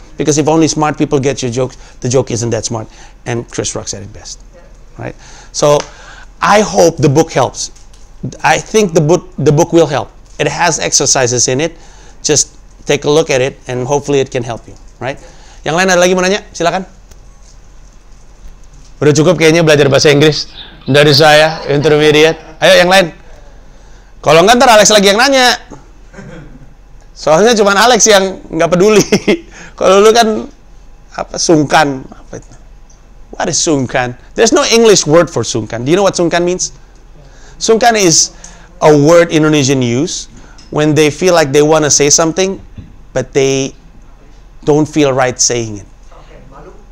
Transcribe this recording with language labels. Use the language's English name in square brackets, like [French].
[English] Because if only smart people get your jokes, the joke isn't that smart. And Chris Rock said it best, right? So I hope the book helps. I think the book will help. It has exercises in it. Just take a look at it, and hopefully it can help you, right? [Indonesian] Yang lain ada lagi mau nanya? Silakan. Udah cukup kayaknya belajar bahasa Inggris dari saya, intermediate. Ayo yang lain. Kalau nggak ntar Alex lagi yang nanya. Soalnya cuma Alex yang nggak peduli. Kalau lu kan apa sungkan? Apa itu? [English] What is sungkan? There's no English word for sungkan. Do you know what sungkan means? Sungkan is a word Indonesian use when they feel like they want to say something, but they don't feel right saying it. [Indonesian] Okay, malu.